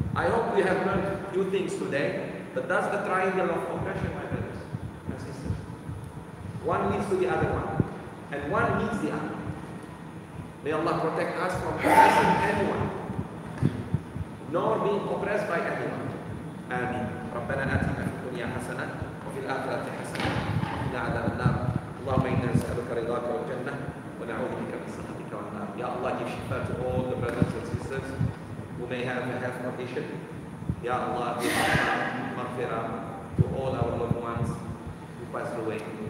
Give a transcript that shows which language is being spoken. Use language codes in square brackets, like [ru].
[en] I hope we have learned a few things today, but that's the triangle of compassion, my brothers and sisters. One leads to the other one, and one needs the other. May Allah protect us from oppressing anyone, nor being oppressed by anyone. Amin. [ar] ربنا آتنا في الدنيا حسنة وفي الآخرة حسنة وقنا عذاب النار. اللهم إنا نسألك رضاك والجنة ونعوذ بك من سخطك والنار. [en] Ya Allah, give shifa to all the brothers and sisters who may have a health condition. Ya Allah, give maghfirah to all our loved ones who passed away.